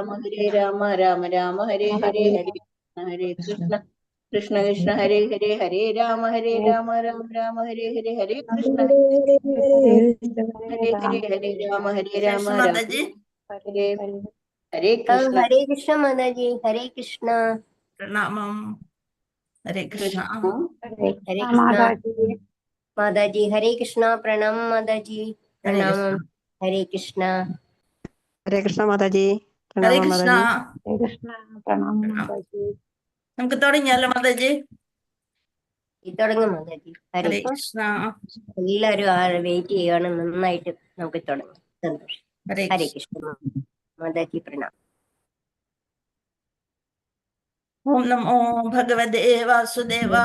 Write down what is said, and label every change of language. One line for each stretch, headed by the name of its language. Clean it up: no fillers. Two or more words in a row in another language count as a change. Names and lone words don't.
Sanskrit: രാമ ഹരേ രാമ രാമ രാമ ഹരേ ഹരേ ഹരേ കൃഷ്ണ ഹരേ കൃഷ്ണ കൃഷ്ണ കൃഷ്ണ ഹരേ ഹരേ ഹരേ രാമ രാമ രാമ ഹരേ ഹരേ ഹരേ കൃഷ്ണ ഹരേ ഹരേ ഹരേ ഹരേ രാമ
Hindi: जैसे
Sanskrit: രാമ
Hindi: माता जी
Sanskrit: ഹരേ ഹരേ കൃഷ്ണ
Hindi: हरे कृष्ण माता जी। हरे कृष्ण। प्रणामम। हरे कृष्णा। കൃഷ്ണ हरे हरे कृष्ण कृष्ण माता जी। माता जी। हरे कृष्ण। प्रणाम माता जी। हरे प्रणाम। कृष्णा। हरे कृष्ण।
Malayalam: ഹരേ കൃഷ്ണ മാതാജി,
Hindi: हरे
Malayalam: പ്രണാമം
Hindi: कृष्णा।
Malayalam: മാതാജി.
Hindi: हरे कृष्ण प्रणाम प्रणाम। माता जी।
Malayalam: നമുക്ക് തുടങ്ങിയാലോ മാതാജി? തുടങ്ങും മാതാ ജി. ഹരേ ഹരേ കൃഷ്ണ. കൃഷ്ണ. എല്ലാവരും വെയിറ്റ് ചെയ്യുകയാണ്. നന്നായിട്ട് നമുക്ക് തുടങ്ങാം. സന്തോഷം. ഹരേ ഹരേ കൃഷ്ണ. കൃഷ്ണ മാതാ ജി. പ്രണാം.
Sanskrit: ഓം നമോ ഭഗവതേ വാസുദേവായ.